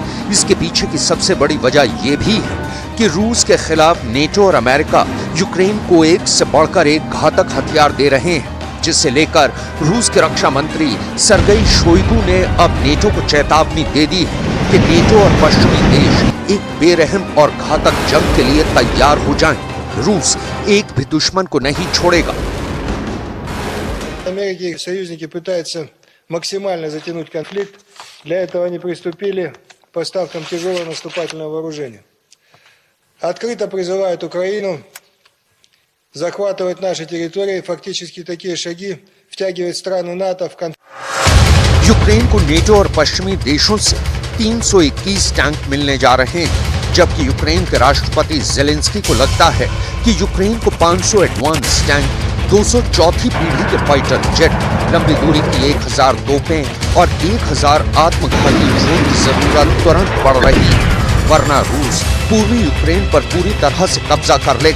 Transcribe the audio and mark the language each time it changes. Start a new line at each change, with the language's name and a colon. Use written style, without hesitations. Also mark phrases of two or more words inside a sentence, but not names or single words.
Hindi: इसके पीछे की सबसे बड़ी वजह यह भी है कि रूस के खिलाफ नेटो और अमेरिका यूक्रेन को एक से बढ़कर एक घातक हथियार दे रहे हैं, जिसे लेकर रूस के रक्षा मंत्री सर्गेई शोइगु ने अब नेटो को चेतावनी दे दी है कि नेटो और पश्चिमी देश एक बेरहम और घातक जंग के लिए तैयार हो जाएं। रूस एक भी दुश्मन को नहीं छोड़ेगा।
Russian: Америки и их союзники пытаются максимально затянуть конфликт. Для этого они приступили к поставкам тяжелого наступательного вооружения. Открыто призывают Украину захватывать наши территории. Фактически такие шаги втягивают страны НАТО в конфликт.
Hindi: यूक्रेन को नेटो और पश्चिमी देशों से 321 टैंक मिलने जा रहे हैं, जबकि यूक्रेन के राष्ट्रपति जेलेंस्की को लगता है कि यूक्रेन को 500
English: advance tank,
Hindi: 204वीं पीढ़ी के
English: fighter jet,
Hindi: लंबी दूरी की 1000 तोपें और 1000 आत्मघाती ड्रोन की जरूरत तुरंत पड़ रही है, वरना रूस पूर्वी यूक्रेन पर पूरी तरह से कब्जा कर लेगा।